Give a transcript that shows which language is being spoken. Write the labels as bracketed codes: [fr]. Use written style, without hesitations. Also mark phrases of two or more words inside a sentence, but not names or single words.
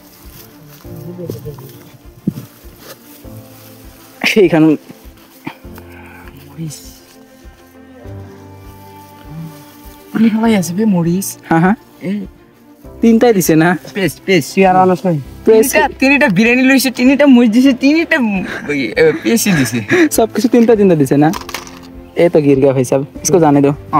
[as] সেইখন তিনটাই দিছে না তিনিটা বিৰিয়ানী লৈছে তিনিটা মুজ দিছে তিনিটা পেছি দিছে সব কিছু তিনটা দিছে না [hi] ये तो गिर गया भाई साहब इसको जाने दो